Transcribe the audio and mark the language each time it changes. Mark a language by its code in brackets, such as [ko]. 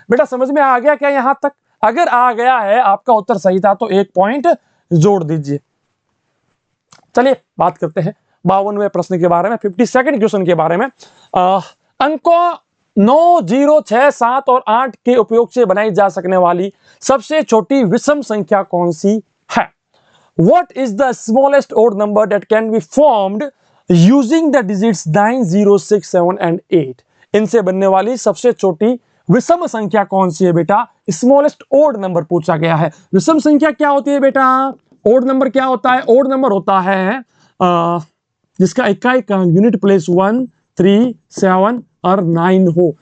[hi] बेटा समझ में आ गया क्या यहां तक? अगर आ गया है, आपका उत्तर सही था, तो 1 पॉइंट जोड़ दीजिए। चलिए बात करते हैं 52वें प्रश्न के बारे में, 52nd क्वेश्चन के बारे में। अंकों 9, 0, 6, 7 और 8 के उपयोग से बनाई जा सकने वाली सबसे छोटी विषम संख्या कौन सी है? [en] What is the smallest odd number that can be formed using the digits 9, 0, 6, 7 and 8? [hi] इनसे बनने वाली सबसे छोटी विषम संख्या कौन सी है बेटा? स्मॉलेस्ट ओड नंबर पूछा गया है। विषम संख्या क्या होती है बेटा? ओड नंबर क्या होता है? ओड नंबर होता है जिसका इकाई का यूनिट प्लेस 1, 3, 7 और 9 हो।